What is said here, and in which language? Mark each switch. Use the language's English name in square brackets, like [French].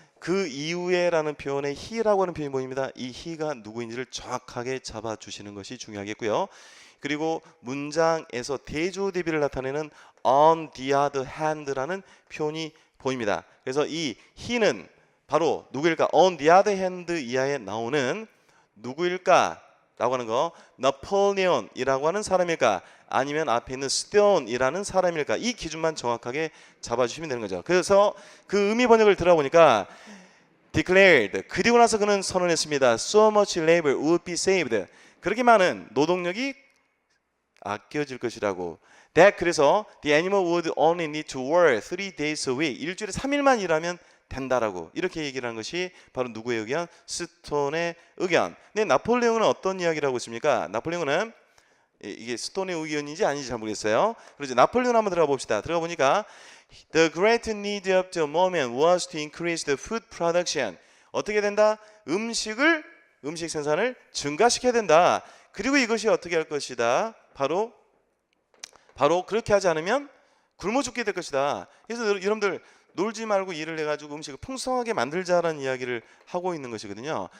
[Korean] 그 이후에라는 표현에 he라고 하는 표현이 보입니다. 이 he가 누구인지를 정확하게 잡아주시는 것이 중요하겠고요. 그리고 문장에서 대조 대비를 나타내는 on the other hand라는 표현이 보입니다. 그래서 이 he는 바로 누구일까? on the other hand 이하에 나오는 누구일까? 라고 하는 거, 나폴레온이라고 하는 사람일까? 아니면 앞에 있는 스톤이라는 사람일까? 이 기준만 정확하게 잡아주시면 되는 거죠. 그래서 그 의미 번역을 들어보니까 declared, 그리고 나서 그는 선언했습니다. [English] So much labor would be saved. [Korean] 그렇게 많은 노동력이 아껴질 것이라고. [English] That, [Korean] 그래서 [English] the animal would only need to work 3 days a week. [Korean] 일주일에 3일만 일하면 된다라고 이렇게 얘기를 하는 것이 바로 누구의 의견? 스톤의 의견. 근데 나폴레옹은 어떤 이야기를 하고 있습니까? 나폴레옹은 이게 스톤의 의견인지 아닌지 잘 모르겠어요. 그래서 나폴레옹 한번 들어가 봅시다. 들어가 보니까 [English] The great need of the moment was to increase the food production. [Korean] 어떻게 된다? 음식 생산을 증가시켜야 된다. 그리고 이것이 어떻게 할 것이다? 바로 그렇게 하지 않으면 굶어 죽게 될 것이다. 그래서 여러분들 놀지 말고 일을 해가지고 음식을 풍성하게 만들자라는 이야기를 하고 있는 것이거든요.